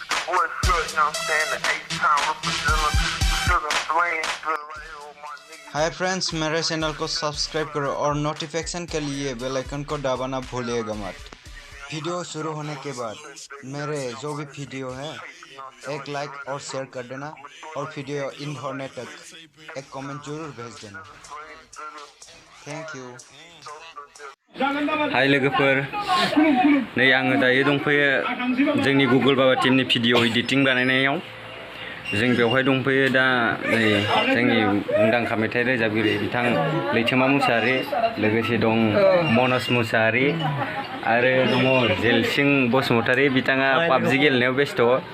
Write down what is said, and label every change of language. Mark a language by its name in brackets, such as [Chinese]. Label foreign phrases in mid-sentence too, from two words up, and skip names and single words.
[Hindi] हाय फ्रेंड्स, मेरे चैनल को सब्सक्राइब करो और नोटिफिकेशन के लिए [English] bell icon [Hindi] को दबाना भूलिएगा मत। वीडियो शुरू होने के बाद मेरे जो भी वीडियो है एक लाइक और शेयर कर देना और वीडियो इन होने तक एक कमेंट जरूर भेज देना। [English] thank you. [Bodo] हाय लोगोफोर, नै आङो दायो दंफैयो जोंनि गुगल बाबा टीमनि [English] video editing [Bodo] बानायनायाव। जों बेवहाय दंफैयो दा नै जोंनि मुंदांखा मेथाइ रोजाबगिरि बिथां लैथोमा मुसाहारि, लोगोसे दं मनज मुसाहारि आरो दङ जेलसिं बसुमतारि, बिथाङा पाबजि गेलेनायाव बेस्थ'।